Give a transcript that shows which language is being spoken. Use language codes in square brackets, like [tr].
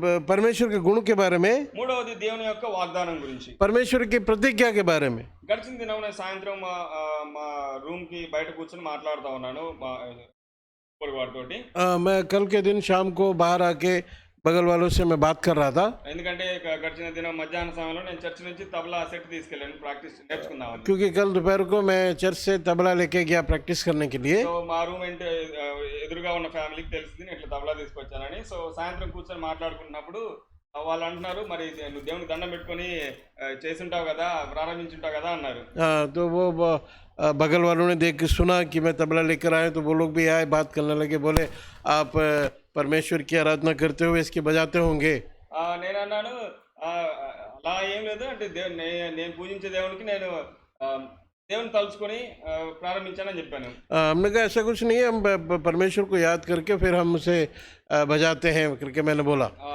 [hi] परमेश्वर के गुण के बारे में, [te] మూడవది దేవుని యొక్క వాగ్దానం గురించి, [hi] परमेश्वर की प्रतिज्ञा के बारे में। [te] గడిచిన దినం నేను సాయంత్రం మా రూమ్ కి బయట కూర్చొని మాట్లాడుతూ ఉన్నాను [hi] मैं कल के दिन शाम को बाहर आके बगल वालों से मैं बात कर रहा था। [te] ఎందుకంటే గడిచిన దినం మధ్యాహ్న సమయంలో నేను చర్చ్ నుంచి తబలా సెట్ తీసుకెళ్ళాను ప్రాక్టీస్ నేర్చుకుందామని। [hi] क्योंकि कल दोपहर को मैं चर्च से तबला लेके गया प्रैक्टिस करने के लिए। [te] సో మా రూమ్ ఎదురుగా ఉన్న ఫ్యామిలీకి తెలిసింది నేను ఇట్లా తబలా తీసుకొచ్చానని। సో సాయంత్రం కూర్చొని మాట్లాడుకుంటున్నప్పుడు వాళ్ళు అంటున్నారు, మరి నువ్వు దేవునికి దండం పెట్టుకొని చేసుంటావు కదా, ప్రారంభించుంటావు కదా అన్నారు। [hi] तो वो बगल वालों ने देख के सुना कि मैं तबला लेकर आया, तो वो लोग भी आए, बात करने लगे, बोले आप परमेश्वर की आराधना करते हुए इसकी बजाते होंगे। [te] నేను అన్నాను అలా ఏం లేదు, అంటే నేను పూజించే దేవునికి నేను దేవుని తలుచుకొని ప్రారంభించానని చెప్పాను। [hi] हमने कहा ऐसा कुछ नहीं है, हम परमेश्वर को याद करके फिर हम उसे बजाते हैं करके मैंने बोला।